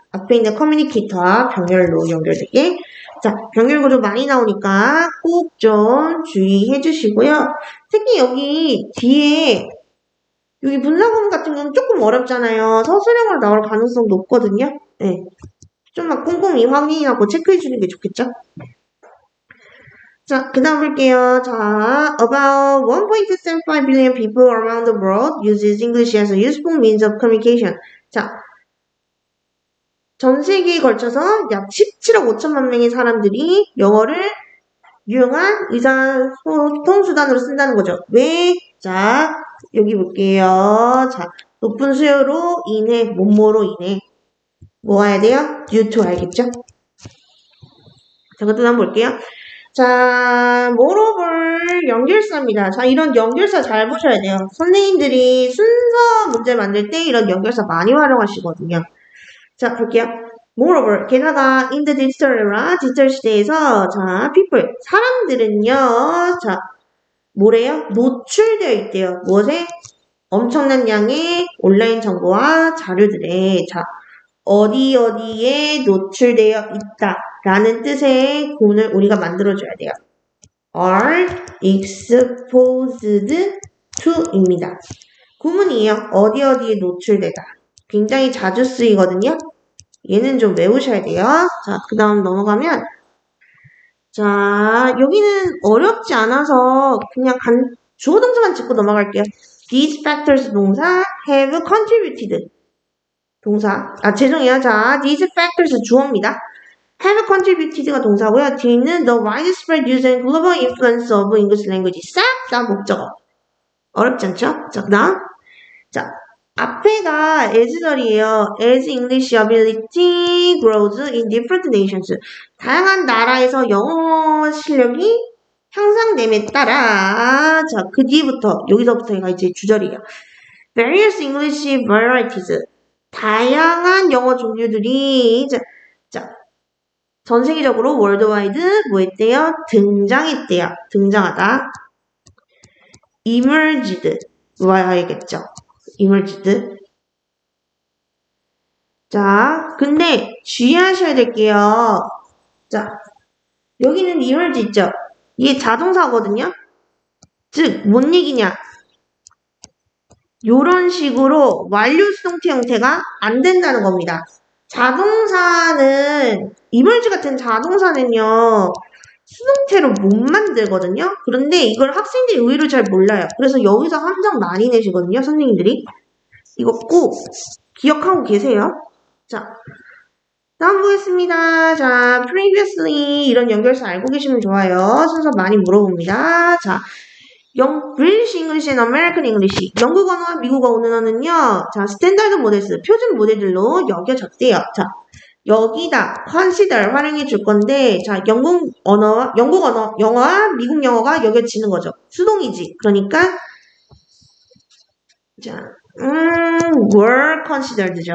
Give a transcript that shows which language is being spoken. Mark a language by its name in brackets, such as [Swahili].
[Korean] 앞에 있는 communicate와 병렬로 연결되게. 자, 병렬 구조 많이 나오니까 꼭 좀 주의해 주시고요. 특히 여기 뒤에 여기 분사구문 같은 경우는 조금 어렵잖아요. 서술형으로 나올 가능성 높거든요. 네. 좀만 꼼꼼히 확인하고 체크해 주는 게 좋겠죠? 자, 그 다음 볼게요. [English] 자, about 1.75 billion people around the world uses English as a useful means of communication. [Korean] 자, 전 세계에 걸쳐서 약 17억 5천만 명의 사람들이 영어를 유용한 의사소통 수단으로 쓴다는 거죠. 왜? 자, 여기 볼게요. 자, 높은 수요로 인해, 뭐뭐로 인해. 뭐 와야 돼요? due to 알겠죠? 자, 그것도 한번 볼게요. 자, moreover 연결사입니다. 자, 이런 연결사 잘 보셔야 돼요. 선생님들이 순서 문제 만들 때 이런 연결사 많이 활용하시거든요. 자, 볼게요. [English] moreover, [Korean] 게다가 [English] in the digital era, [Korean] 디지털 시대에서 자, [English] people, [Korean] 사람들은요. 자, 뭐래요? 노출되어 있대요. 무엇에? 엄청난 양의 온라인 정보와 자료들에 자, 어디에 노출되어 있다. 라는 뜻의 구문을 우리가 만들어줘야 돼요. [English] are exposed to입니다. [Korean] 구문이에요. 어디에 노출되다. 굉장히 자주 쓰이거든요. 얘는 좀 외우셔야 돼요. 자, 그 다음 넘어가면 자, 여기는 어렵지 않아서 그냥 주어 동사만 짚고 넘어갈게요. [English] These factors [Korean] 동사 [English] have contributed 동사. [Korean] 죄송해요. [English] 자, these factors [Korean] 주어입니다. [English] have contributed가 [Korean] 동사고요. [English] 뒤는 the widespread use and global influence of English language. [Korean] 싹 다 목적어. 어렵지 않죠? 자, 그다음. 자, 앞에가 as 자리예요. [English] As English ability grows in different nations. [Korean] 다양한 나라에서 영어 실력이 향상됨에 따라 자, 그 뒤부터 여기서부터가 이제 주절이에요. [English] Various English varieties. [Korean] 다양한 영어 종류들이 자, 전 세계적으로 월드와이드 뭐 했대요? 등장했대요. 등장하다. emerged 와야겠죠. [English] emerged. [Korean] 자, 근데 주의하셔야 될게요. 자, 여기는 emerge 있죠? 이게 자동사거든요. 즉, 뭔 얘기냐? 요런 식으로 완료 수동태 형태가 안 된다는 겁니다. 자동사는 emerge 같은 자동사는요. 수동태로 못 만들거든요. 그런데 이걸 학생들이 의외로 잘 몰라요. 그래서 여기서 함정 많이 내시거든요. 선생님들이. 이거 꼭 기억하고 계세요. 자, 다음 보겠습니다. 자, previously 이런 연결사 알고 계시면 좋아요. 순서 많이 물어봅니다. [English] 자, British English and American English. [Korean] 영국 언어와 미국 언어는요. 자, 스탠다드 모델스, 표준 모델들로 여겨졌대요. 자, 여기다 consider 활용해 줄 건데, 자, 영국 언어, 영어와 미국 영어가 여겨지는 거죠. 수동이지. 그러니까, 자, [English] were considered [Korean] 죠.